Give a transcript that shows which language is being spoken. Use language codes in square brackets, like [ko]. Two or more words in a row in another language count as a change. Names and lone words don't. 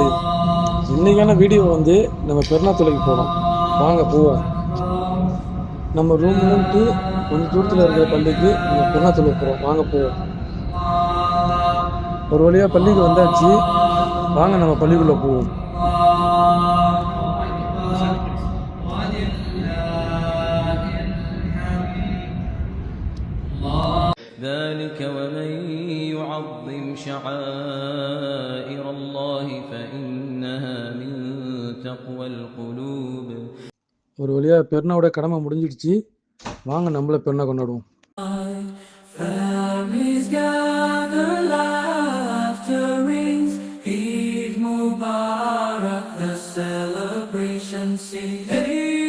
[ta] இன்னைக்கான வீடியோ வந்து நம்ம பெருநாத்துளைக்கு போகிறோம். வாங்க போவோம். நம்ம ரூம்லேருந்து கொஞ்சம் தூரத்தில் இருக்கிற பள்ளிக்கு நம்ம பெருநாத்துளை போகிறோம். வாங்க போவோம். ஒரு வழியாக பள்ளிக்கு வந்தாச்சு. வாங்க நம்ம பள்ளிக்குள்ளே போவோம். [ar] ذلك ومن يعظم شعائر الله فإنها من تقوى القلوب. [ta] ஒரு வழியாக பெருநாவோட கடமை முடிஞ்சிடுச்சு. வாங்க நம்மள பெருநா கொண்டாடுவோம். [en] Families gather, laughter rings, [ar] عيد مبارك, [en] the celebration cease.